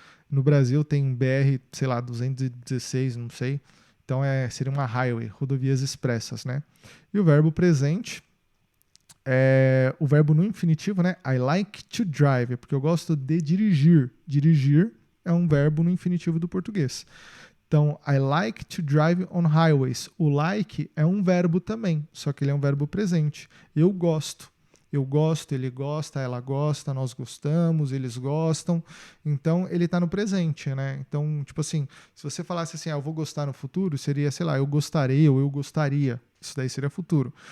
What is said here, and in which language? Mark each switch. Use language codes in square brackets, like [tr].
[pt] No Brasil tem BR, sei lá, 216, não sei. Então seria uma highway, rodovias expressas, né? E o verbo presente o verbo no infinitivo, né? [en] I like to drive, [pt] porque eu gosto de dirigir. Dirigir é um verbo no infinitivo do português. [en] Então, I like to drive on highways. [pt] O like é um verbo também, só que ele é um verbo presente. Eu gosto, ele gosta, ela gosta, nós gostamos, eles gostam. Então, ele está no presente, né? Então, tipo assim, se você falasse assim, eu vou gostar no futuro, seria, sei lá, eu gostarei ou eu gostaria. Isso daí seria futuro.